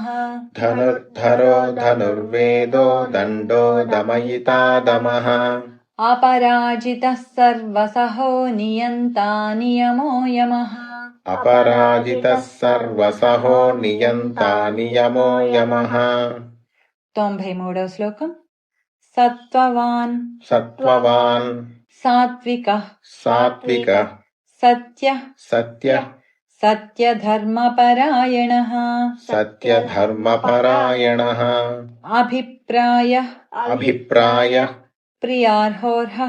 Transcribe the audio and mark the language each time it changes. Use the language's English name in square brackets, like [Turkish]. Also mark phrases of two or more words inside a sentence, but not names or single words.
[Sanskrit] धनुर्धरो धनुर्वेदो दण्डो दमयिता दमः अपराजितः सर्वसहो नियन्ता नियमो यमः अपराजितः सर्वसहो नियन्ता नियमो यमः [Telugu] 93వ శ్లోకం సత్వవాన్ [Sanskrit] सत्त्ववान् సాత్వికః सात्विकः సత్యః सत्यः సత్యధర్మపరాయణः सत्यधर्मपरायणः అభిప్రాయః अभिप्रायः ప్రియార్హోర్హః